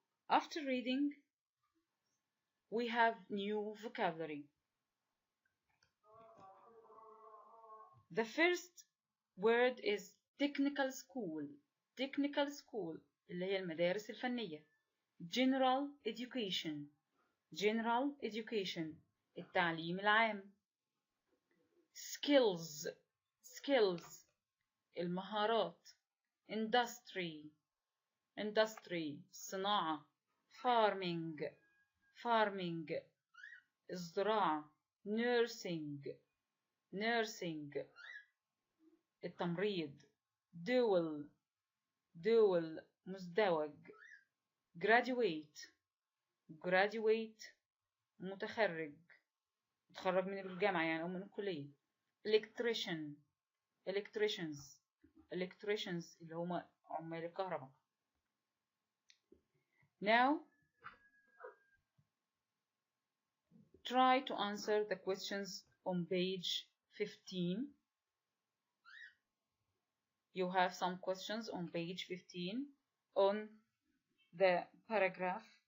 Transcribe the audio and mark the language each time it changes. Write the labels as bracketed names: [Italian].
[English] After reading, we have new vocabulary. The first word is technical school. Technical school [Arabic] اللي هي المدارس الفنية. [English] General education. General education [Arabic] التعليم العام. [English] Skills. Skills [Arabic] المهارات. [English] Industry. Industry [Arabic] صناعة. [English] Farming. Farming [Arabic] الزراعة. [English] Nursing. Nursing [Arabic] التمريض. [English] Dual. Dual [Arabic] مزدوج. [English] Graduate. Graduate [Arabic] متخرج. متخرج من الجامعة يعني أو من الكلية. [English] Electrician. Electricians. Electricians [Arabic] اللي هما عمال الكهرباء. [English] Now, try to answer the questions on page 15. You have some questions on page 15 on the paragraph.